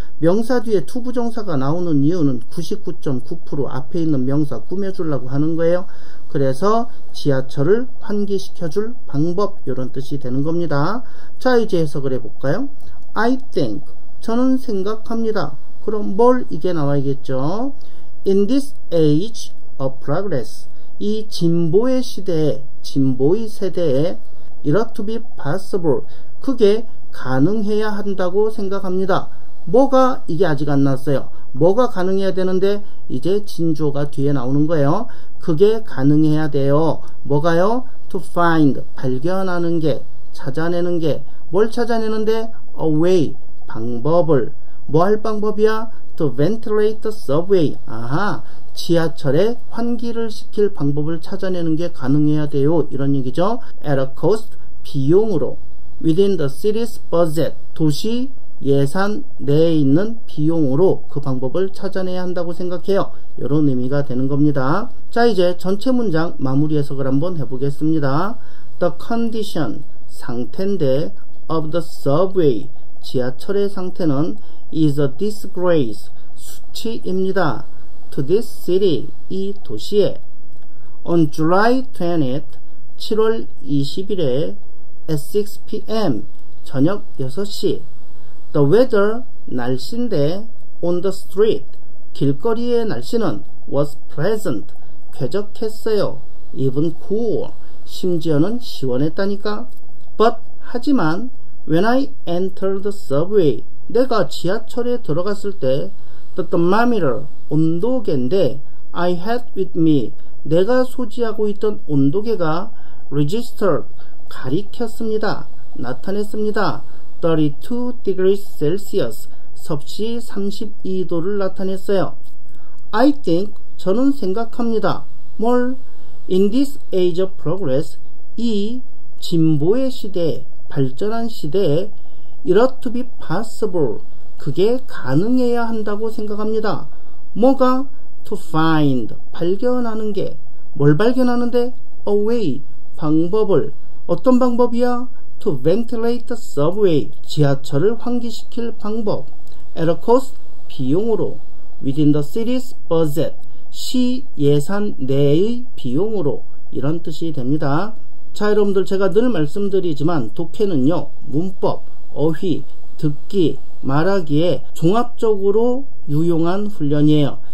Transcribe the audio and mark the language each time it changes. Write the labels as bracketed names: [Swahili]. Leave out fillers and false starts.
[Korean] 명사 뒤에 투부정사가 나오는 이유는 99.9% 앞에 있는 명사 꾸며주려고 하는 거예요. 그래서 지하철을 환기시켜줄 방법 이런 뜻이 되는 겁니다. 자, 이제 해석을 해볼까요? [English] I think, [Korean] 저는 생각합니다. 그럼 뭘 이게 나와야겠죠. [English] In this age of progress, [Korean] 이 진보의 시대에, 진보의 세대에 [English] it ought to be possible, [Korean] 그게 가능해야 한다고 생각합니다. 뭐가 이게 아직 안 나왔어요. 뭐가 가능해야 되는데 이제 진주어가 뒤에 나오는 거예요. 그게 가능해야 돼요. 뭐가요? [English] to find, [Korean] 발견하는 게, 찾아내는 게. 뭘 찾아내는데? [English] a way, [Korean] 방법을. 뭐 할 방법이야? [English] to ventilate the subway. [Korean] 아하, 지하철에 환기를 시킬 방법을 찾아내는 게 가능해야 돼요. 이런 얘기죠. [English] at a cost, [Korean] 비용으로. [English] within the city's budget, [Korean] 도시 예산 내에 있는 비용으로 그 방법을 찾아내야 한다고 생각해요. 이런 의미가 되는 겁니다. 자, 이제 전체 문장 마무리 해석을 한번 해보겠습니다. [English] The condition, [Korean] 상태인데 [English] of the subway, [Korean] 지하철의 상태는 [English] is a disgrace, [Korean] 수치입니다. [English] to this city, [Korean] 이 도시에. [English] On July 20th, [Korean] 7월 20일에 [English] at 6 p.m. [Korean] 저녁 6시. [English] The weather, [Korean] 날씨인데 [English] on the street, [Korean] 길거리의 날씨는 [English] was pleasant, [Korean] 쾌적했어요. [English] even cool, [Korean] 심지어는 시원했다니까. [English] But, [Korean] 하지만 [English] when I entered the subway, [Korean] 내가 지하철에 들어갔을 때 [English] the thermometer, [Korean] 온도계인데 [English] I had with me, [Korean] 내가 소지하고 있던 온도계가 [English] registered, [Korean] 가리켰습니다. 나타냈습니다. [English] 32 degrees Celsius, [Korean] 섭씨 32도를 나타냈어요. [English] I think, [Korean] 저는 생각합니다. 뭘? [English] In this age of progress, [Korean] 이 진보의 시대, 발전한 시대에 [English] it ought to be possible, [Korean] 그게 가능해야 한다고 생각합니다. 뭐가? [English] To find, [Korean] 발견하는 게. 뭘 발견하는데? [English] A way, [Korean] 방법을. 어떤 방법이야? [English] To ventilate the subway, [Korean] 지하철을 환기시킬 방법. [English] At a cost, [Korean] 비용으로. [English] Within the city's budget, [Korean] 시 예산 내의 비용으로. 이런 뜻이 됩니다. 자, 여러분들 제가 늘 말씀드리지만 독해는요, 문법, 어휘, 듣기, 말하기에 종합적으로 유용한 훈련이에요.